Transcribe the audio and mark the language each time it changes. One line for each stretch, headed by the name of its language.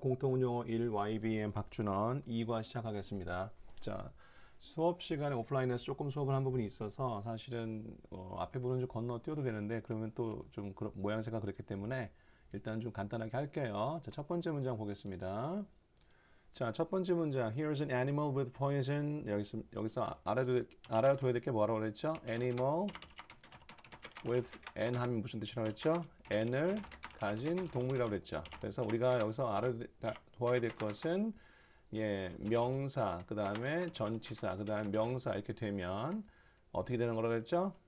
Korean: 공통운용어 1 YBM 박준원 2과 시작하겠습니다. 자, 수업 시간에 오프라인에서 조금 수업을 한 부분이 있어서 사실은 앞에 부분 좀 건너뛰어도 되는데 그러면 또 좀 모양새가 그렇기 때문에 일단 좀 간단하게 할게요. 자, 첫 번째 문장 보겠습니다. 자, 첫 번째 문장
English: Here's an animal with poison.
Korean: 여기서 알아둬야 될 게 뭐라고 그랬죠?
English: Animal with n
Korean: 하면 무슨 뜻이라고 했죠? n을 가진 동물이라고 그랬죠. 그래서 우리가 여기서 알아둬야 될 것은 명사, 그 다음에 전치사, 그 다음에 명사 이렇게 되면 어떻게 되는 거라고 그랬죠?